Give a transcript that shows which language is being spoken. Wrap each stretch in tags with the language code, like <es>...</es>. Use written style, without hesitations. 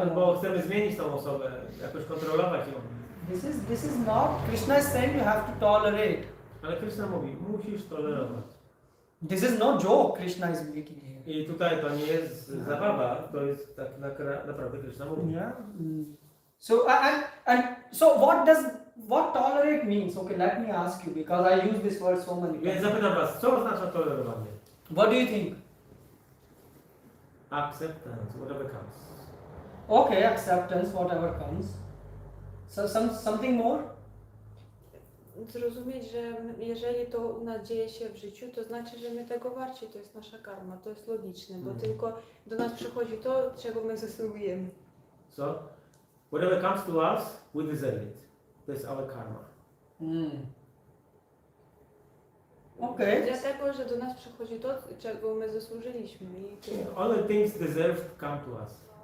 <pl>Albo chcemy zmienić tą osobę, jakoś kontrolować ją.</pl> <en>This is not, Krishna is saying you have to tolerate.</en> <pl>Ale Krishna mówi, musisz tolerować.</pl> <en>This is no joke Krishna is making here.</en> <pl>I tutaj to nie jest zabawa, to jest tak naprawdę Krishna mówi.</pl> <en>Yeah. So and so what tolerate means? Okay, let me ask you, because I use this word so many</en> <pl>Więc</pl> <en>times.</en> <pl>zapytam was, co oznacza tolerowanie?</pl> <en>What do you think? Acceptance, whatever comes. Okay, acceptance, whatever comes. So something more?</en> <pl>Zrozumieć, że jeżeli to u nas dzieje się w życiu, to znaczy, że my tego warci, to jest nasza karma, to jest logiczne, bo tylko do nas przychodzi to, czego my zasługujemy.</pl> <en>So, whatever comes to us, we deserve it.</en> <pl>To jest</pl> <en>our</en> <pl>karma.</pl> <en>Okay.</en> <pl>Dlatego, że do nas przychodzi to, czego my zasłużyliśmy. I to...</pl> <en>All the things deserved come to us.</en>